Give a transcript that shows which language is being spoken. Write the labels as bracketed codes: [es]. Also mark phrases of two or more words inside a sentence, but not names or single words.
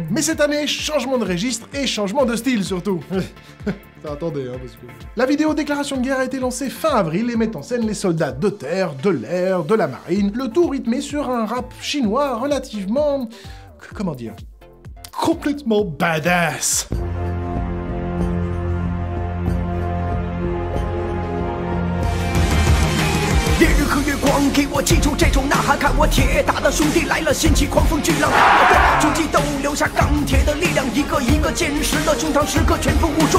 [fr] Mais cette année, changement de registre et changement de style surtout. Attendez, hein, parce que... La vidéo déclaration de guerre a été lancée fin avril et met en scène les soldats de terre, de l'air, de la marine, le tout rythmé sur un rap chinois relativement... comment dire? Complètement badass. [zh] 给我记住这种呐喊，看我铁打的兄弟来了，掀起狂风巨浪，我的足迹都留下钢铁的力量，一个一个坚实的胸膛，时刻全副武装。